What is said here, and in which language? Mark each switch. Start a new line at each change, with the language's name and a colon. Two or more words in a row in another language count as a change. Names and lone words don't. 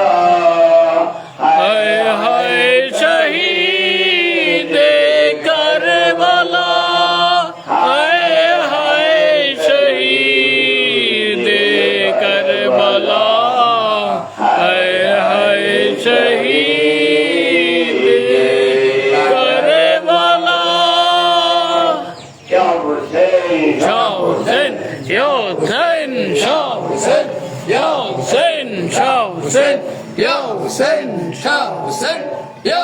Urdu: ہائے ہائے شہید کربلا ہائے ہائے شہید کربلا ہائے ہائے شہید کربلا کیا حسین شاہ حسین، یا حسین، شاہ حسین، یا حسین، شاہ حسین، یا حسین، شاہ حسین.